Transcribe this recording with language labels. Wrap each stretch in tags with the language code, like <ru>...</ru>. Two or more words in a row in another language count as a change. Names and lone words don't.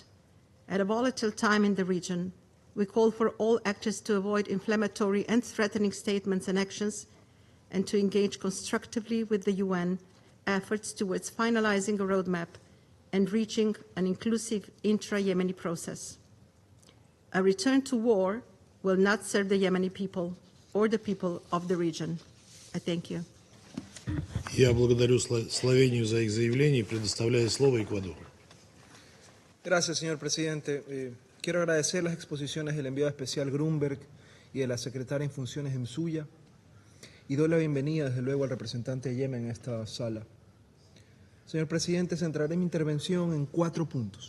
<en>At a volatile time in the region, we call for all actors to avoid inflammatory and threatening statements and actions, and to engage constructively with the UN efforts towards finalizing a roadmap and reaching an inclusive intra-Yemeni process. A return to war will not serve the Yemeni people or the people of the region. I thank you.</en> <ru>Я благодарю Словению за их заявление и предоставляю слово Эквадору.</ru> <es>Gracias, señor presidente. Quiero agradecer las exposiciones del enviado especial Grunberg y de la secretaria en funciones Msuya, y doy la bienvenida desde luego al representante de Yemen en esta sala. Señor presidente, centraré mi intervención en 4 puntos.</es>